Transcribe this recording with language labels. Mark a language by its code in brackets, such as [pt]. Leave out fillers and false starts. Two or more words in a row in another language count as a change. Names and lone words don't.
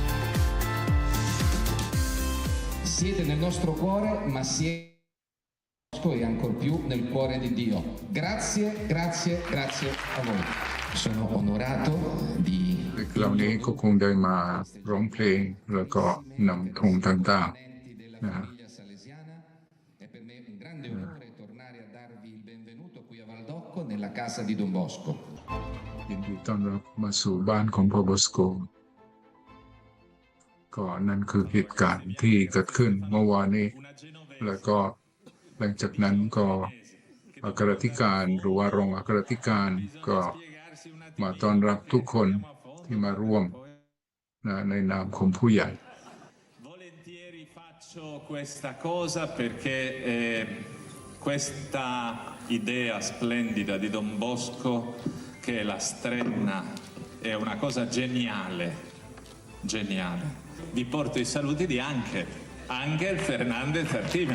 [it] Siete nel nostro cuore, ma siete Bosco e ancor più nel cuore di Dio. Grazie, grazie, grazie a voi. Sono onorato di [th] เหล่านี้ก็คงได้มาร้องเพลงแล้วก็นำธงต่างๆนะฮะ [it] È per me un grande onore tornare a darvi il benvenuto qui a Valdocco nella casa di Don Bosco. [th] ยินดีต้อนรับมาสู่บ้านของพ่อบอสโกก็นั่นคือเหตุการณ์ที่เกิดขึ้นเมื่อวานนี้แล้วก็หลังจากนั้นก็อัครธิการหรือว่ารองอัครธิการก็มาต้อนรับทุกคนที่มาร่วมในนามของผู้ใหญ่ [it] Volentieri faccio questa cosa perché questa idea splendida di Don Bosco, che è la strenna, è una cosa geniale, geniale. Vi porto i saluti di Angel Fernandez Artime.